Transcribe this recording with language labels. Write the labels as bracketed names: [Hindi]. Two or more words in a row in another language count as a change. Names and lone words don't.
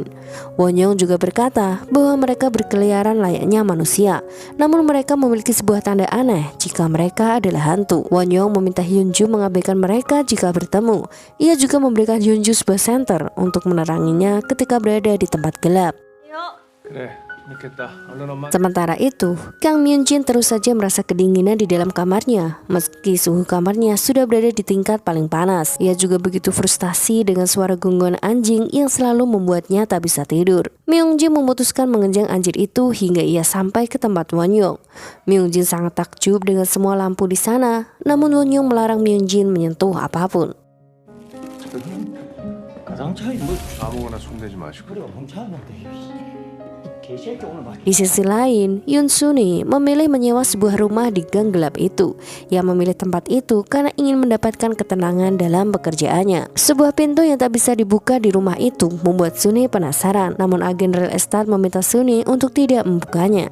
[Indonesian] Won Young juga berkata bahwa mereka berkeliaran layaknya manusia, namun mereka memiliki sebuah tanda aneh jika mereka adalah hantu. Won Young meminta Hyun Ju mengabaikan mereka jika bertemu. Ia juga memberikan Hyun Ju sebuah senter untuk meneranginya ketika berada di tempat gelap. [Korean] 그래, 믿겠다. 얼른 엄마. [Indonesian] Sementara itu, Kang Myung Jin terus saja merasa kedinginan di dalam kamarnya, meski suhu kamarnya sudah berada di tingkat paling panas. Ia juga begitu frustasi dengan suara gonggongan anjing yang selalu membuatnya tak bisa tidur. Myung Jin memutuskan mengenjang anjir itu hingga ia sampai ke tempat Won Young. Myung Jin sangat takjub dengan semua lampu di sana, namun Won Young melarang Myung Jin menyentuh apapun. [Korean] 아무거나 손대지 마시고. [Indonesian] Di sisi lain, Yoon Suni memilih menyewa sebuah rumah di gang gelap itu. Ia memilih tempat itu karena ingin mendapatkan ketenangan dalam pekerjaannya. Sebuah pintu yang tak bisa dibuka di rumah itu membuat Suni penasaran, namun agen real estate meminta Suni untuk tidak membukanya.